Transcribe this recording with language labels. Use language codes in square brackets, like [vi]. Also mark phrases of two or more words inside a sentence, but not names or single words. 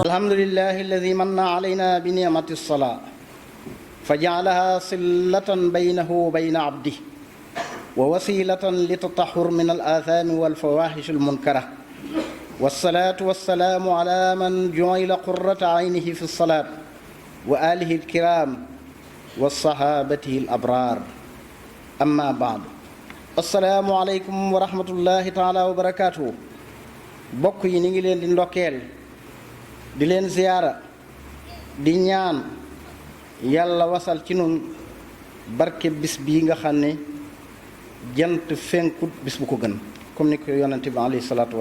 [ar] الحمد لله الذي من علينا بنعمة الصلاة فجعلها صلة بينه وبين عبده ووسيلة للتطهر من الآثام والفواحش المنكرة والصلاة والسلام على من جعل قرة عينه في الصلاة وآله الكرام وصحابته الأبرار أما بعد السلام عليكم ورحمة الله تعالى وبركاته [wo] bokk yi ni ngi leen di ndokkeel di leen ziyaara di ñaan yàlla wasal ci nun barke bis bii nga xam ne jant fenkut bis bu ko gën comme ni ko yonente bi [ar] عليه الصلاة